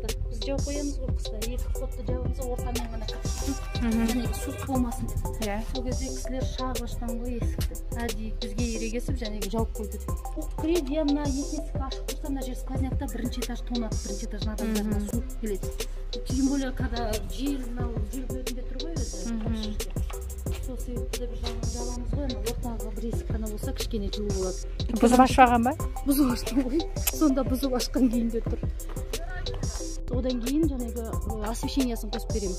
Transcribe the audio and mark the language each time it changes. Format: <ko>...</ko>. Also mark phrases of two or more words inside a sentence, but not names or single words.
<kk>Біз жауып қоямыз ғой қыста. Екі қотты жауымызы ортамен ғана қатыссын. Және су болмасын деп. Сол кезде кісілер шағы ашқан ғой есікті. Әдейі бізге ерегесіп және жауып қойды. Кіреді, я мына есік ашық тұрса, мына жер сквознякта бірінші этаж тонады, бірінші этаждың адамдарына су келеді.</kk> <ru>Тем более, когда</ru> <kk>жел бетінде тұр ғой өзі. Сол себепті бір жағамыз ғой, ортаға бір есік қана болса, кішкене жылы болады. Бұзып ашпаған ба? Бұзып ашқан ғой. Сонда бұзып ашқан күйінде тұр. Одан кейін жаңағы освещениясын қосып береміз.</kk>